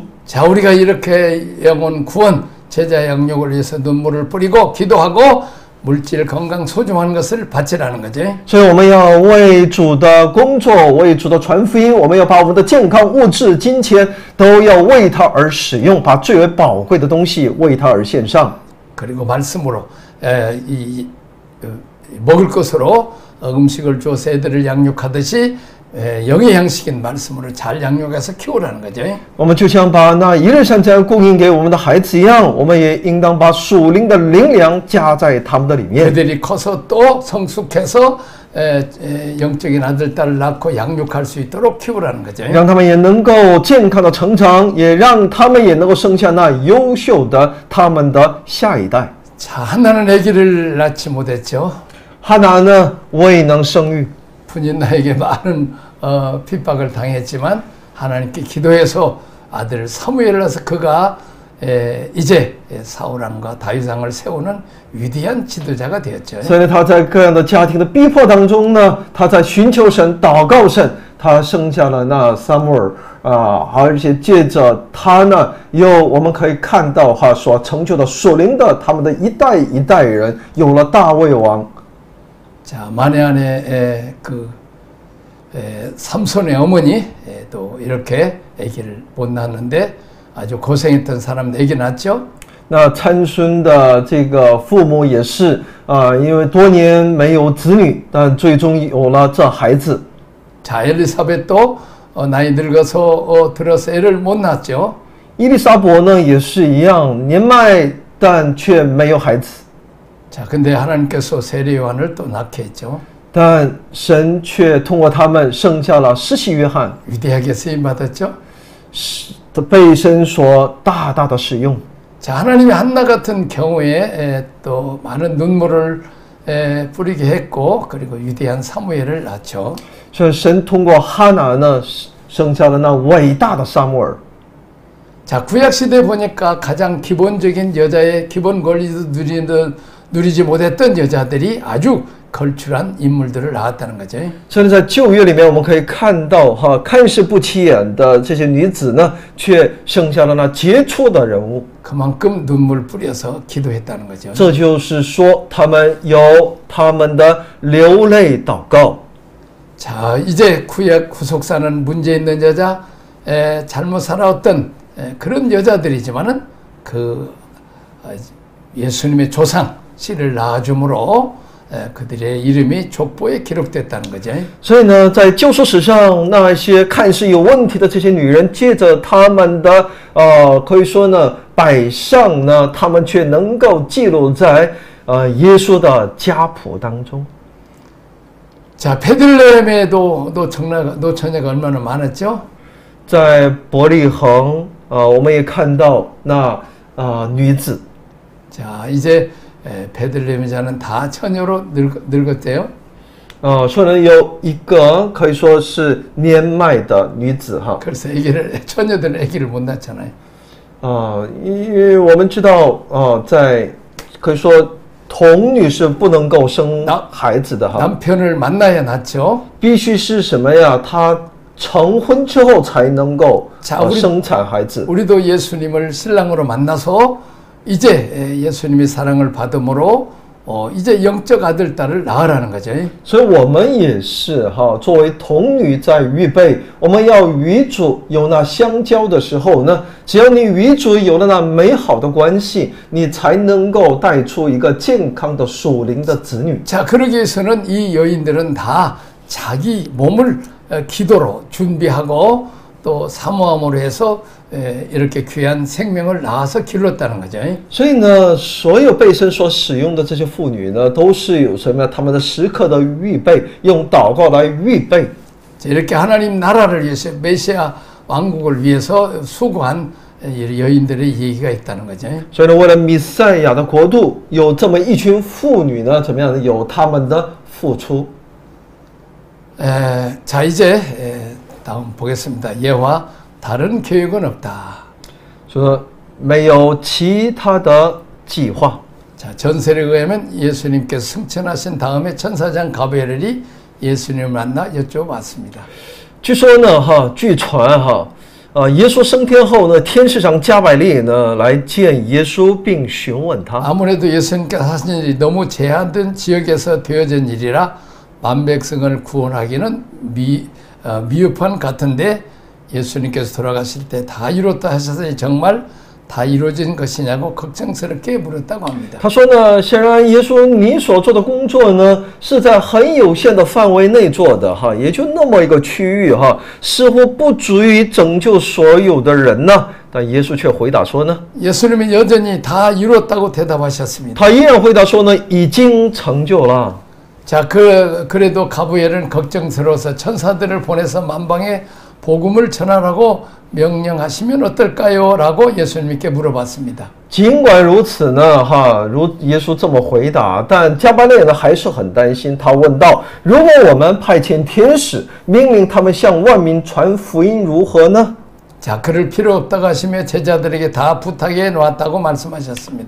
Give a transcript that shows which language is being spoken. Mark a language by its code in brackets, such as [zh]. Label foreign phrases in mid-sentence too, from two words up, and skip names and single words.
[ko] 자, 우리가 이렇게 영혼 구원, 제자 양육을 위해서 눈물을 뿌리고 기도하고 물질 건강 소중한 것을 바치라는 거죠. [zh] 所以我们要为主的工作，为主的传福音，我们要把我们的健康、物质、金钱都要为他而使用，把最为宝贵的东西为他而献上。 [ko] 그리고 말씀으로 먹을 것으로 음식을 줘서 애들을 양육하듯이 영의 양식인 말씀으로 잘 양육해서 키우라는 거죠. [zh] 我们就像把那一日三餐供应给我们的孩子一样，我们也应当把属灵的灵粮加在他们的里面。 [ko] 그들이 커서 또 성숙해서 영적인 아들 딸을 낳고 양육할 수 있도록 키우라는 거죠. [zh] 让他们也能够健康的成长，也让他们也能够生下那优秀的他们的下一代。 [ko] 자, 하나는 아기를 낳지 못했죠. [zh] 哈拿呢未能生育， [ko] 분인나에게 많은 핍박을 당했지만 하나님께 기도해서 아들 사무엘을 낳아서 그가 이제 사울왕과 다윗왕을 세우는 위대한 지도자가 되었죠. [zh] 所以呢，他在各样的家庭的逼迫当中呢，他在寻求神、祷告神，他生下了那撒母耳而且借着他呢，我们可以看到所成就的属灵的他们的一代一代人，有了大卫王。 [ko] 자, 만에 안에 삼손의 어머니 또 이렇게 아기를 못 낳았는데 아주 고생했던 사람 아기 낳았죠. [zh] 那参孙的这个父母也是因为多年没有子女，但最终有了这孩子。 [ko] 자, 엘리사벳도 나이 늙어서 들어서 애를 못 낳았죠. [zh] 伊丽莎伯呢也是一样，年迈但却没有孩子。 [ko] 자, 근데 하나님께서 세례 요한을 또 낳게 했죠. [zh] 但神却通过他们生下了施洗约翰， [ko] 위대하게 쓰임 받았죠. [zh] 被神所大大的使用。 [ko] 자, 하나님이 한나 같은 경우에 또 많은 눈물을 뿌리게 했고 그리고 위대한 사무엘을 낳죠. [zh] 所以神通过哈拿呢生下了那伟大的撒母耳。 [ko] 자, 구약 시대 보니까 가장 기본적인 여자의 기본 권리도 누리지 못했던 여자들이 아주 걸출한 인물들을 낳았다는 거죠. [zh] 甚至在旧约里面，我们可以看到看似不起眼的这些女子呢，却生下了那杰出的人物。 [ko] 그만큼 눈물 뿌려서 기도했다는 거죠. [zh] 这就是说，他们有他们的流泪祷告。 [ko] 자, 이제 구약 구속사는 문제 있는 여자, 잘못 살아왔던 그런 여자들이지만은 예수님의 조상 씨를 낳아줌으로 그들의 이름이 족보에 기록됐다는 거죠. [zh] 所以呢，在救赎史上，那些看似有问题的这些女人，借着他们的可以说呢，摆上呢，他们却能够记录在耶稣的家谱当中。 [ko] 자, 베들레헴에도 노처녀가 얼마나 많았죠? [zh] 在伯利恒，我们也看到那女子。 [ko] 자, 이제 베들레헴 자는 다 처녀로 늙었대요. [zh] 说呢有一个可以说是年迈的女子哈。 [ko] 그래서 처녀들은 아기를 못 낳잖아요. [zh] 因为我们知道在可以说童女是不能够生孩子的哈。 [ko] 남편을 만나야 낳죠. [zh] 必须是什么呀？她成婚之后才能够生产孩子。 [ko] 우리도 예수님을 신랑으로 만나서 이제 예수님의 사랑을 받음으로 이제 영적 아들 딸을 낳으라는 거죠. [zh] 所以我们也是哈，作为童女在预备，我们要与主有那相交的时候呢，只要你与主有了那美好的关系，你才能够带出一个健康的属灵的子女。 [ko] 자, 그러기 위해서는 이 여인들은 다 자기 몸을 기도로 준비하고 또 사모함으로 해서 이렇게 귀한 생명을 낳아서 길렀다는 거죠. [zh] 所以呢，所有被神所使用的这些妇女呢，都是有什么呀？他们的时刻的预备，用祷告来预备。 [ko] 이렇게 하나님 나라를 위해서 메시아 왕국을 위해서 수고한 여인들의 얘기가 있다는 거죠. [zh] 所以呢，为了弥赛亚的国度，有这么一群妇女呢，怎么样呢？有他们的付出。 [ko] 자, 이제 다음 보겠습니다. 예와 다른 계획은 없다. [zh] 说没有其他的计划。 [ko] 자, 전설에 의하면 예수님께서 승천하신 다음에 천사장 가브리엘이 예수님을 만나 여쭤봤습니다. [zh] 据说呢，据传耶稣升天后呢，天使长加百列呢来见耶稣，并询问他。 [ko] 아무래도 예수님께서 하신 일이 너무 제한된 지역에서 되어진 일이라 만백성을 구원하기는 미흡한 같은데 예수님께서 돌아가실 때 다 이뤘다 하셔서 정말 다 이루어진 것이냐고 걱정스럽게 물었다고 합니다. [zh] 他说呢，显然耶稣你所做的工作呢，是在很有限的范围内做的也就那么一个区域似乎不足以拯救所有的人呢。但耶稣却回答说呢， [ko] 예수님은 여전히 다 이뤘다고 대답하셨습니다. [zh] 他依然回答说呢，已经成就了。 [ko] 자, 그래도 가브리엘은 걱정스러워서 천사들을 보내서 만방에 복음을 전하라고 명령하시면 어떨까요? 라고 예수님께 물어봤습니다. [zh] 尽管如此呢，如耶稣这么回答，但加百列呢还是很担心。他问道：“如果我们派遣天使，命令他们向万民传福音，如何呢？” [ko] 자, 그럴 필요 없다고 하시며 제자들에게 다 부탁해 놓았다고 말씀하셨습니다.